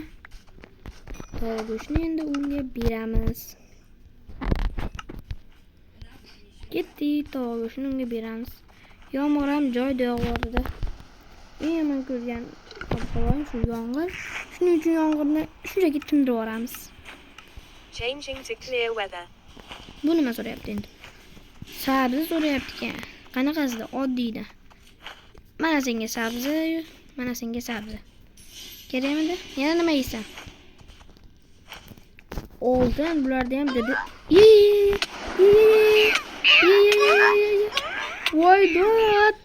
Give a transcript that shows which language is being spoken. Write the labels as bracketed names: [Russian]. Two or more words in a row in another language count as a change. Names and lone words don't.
[Uzbek] Tovuq go'shtni endi unga beramiz. Ketdi, tovuq go'shtni unga beramiz. Yomg'ir ham joyda yog'yapti. Men yomon ko'rgan ob-havo shu yomg'ir. Shuning uchun yomg'irni shunchaki tindirib yuboramiz. [English] Changing to clear weather. [Uzbek] Bu nima so'rayapti endi? Sabzi so'rayapti ekan. Qanaqasida? Oddiyda. Mana senga sabzi, mana senga sabzi. Kerakmidi? Yana nima yeysan? Oldin bularda ham dedi. Voy dot.